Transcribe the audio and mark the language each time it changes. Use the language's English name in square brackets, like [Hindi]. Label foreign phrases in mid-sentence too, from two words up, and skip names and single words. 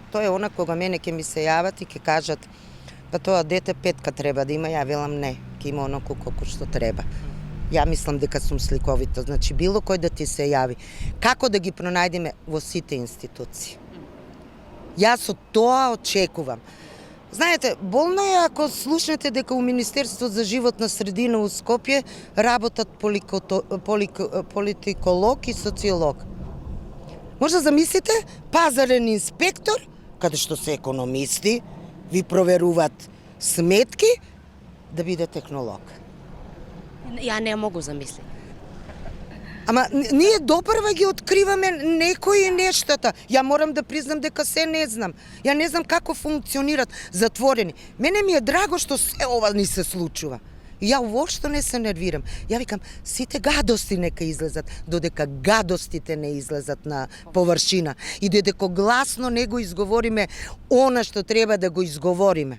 [Macedonian] То је она кога мене ќе ми се јавати, ќе кажат, па то дете 5 треба да има, ја велам не, ќе има онако како што треба. Ја мислим дека сам сликовита, значи било који да ти се јави. Како да ги пронајдеме во сите институције? Ја со то очекувам. Знаете, болно е ако слушнете дека у Министерство за животна средина у Скопје работат политиколог и социолог. Може да замислите пазарен инспектор, каде што се економисти, ви проверуваат сметки, да биде технолог. [Serbian] Ja ne mogu zamisliti. [Macedonian] Ама ние допрва ги откриваме некои нештата. Ја морам да признам дека се не знам. Ја не знам како функционират затворени. Мене ми е драго што се ова ни се случува. Ја уопшто не се нервирам. Ја викам, сите гадости нека излезат, додека гадостите не излезат на површина и додека гласно не го изговориме она што треба да го изговориме.